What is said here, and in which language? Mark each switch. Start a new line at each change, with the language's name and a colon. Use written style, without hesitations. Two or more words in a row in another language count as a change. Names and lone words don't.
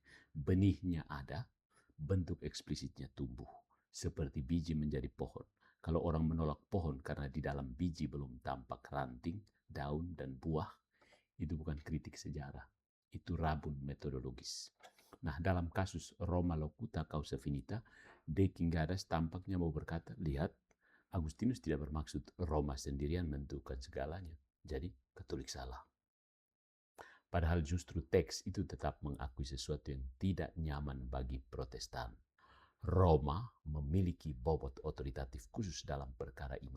Indonesian: Benihnya ada, bentuk eksplisitnya tumbuh. Seperti biji menjadi pohon. Kalau orang menolak pohon karena di dalam biji belum tampak ranting, daun, dan buah, itu bukan kritik sejarah. Itu rabun metodologis. Nah, dalam kasus
Latin: Roma locuta causa finita,
Indonesian: De Quingadas tampaknya mau berkata, lihat, Agustinus tidak bermaksud Roma sendirian menentukan segalanya. Jadi, Katolik salah. Padahal justru teks itu tetap mengakui sesuatu yang tidak nyaman bagi Protestan. Roma memiliki bobot otoritatif khusus dalam perkara iman.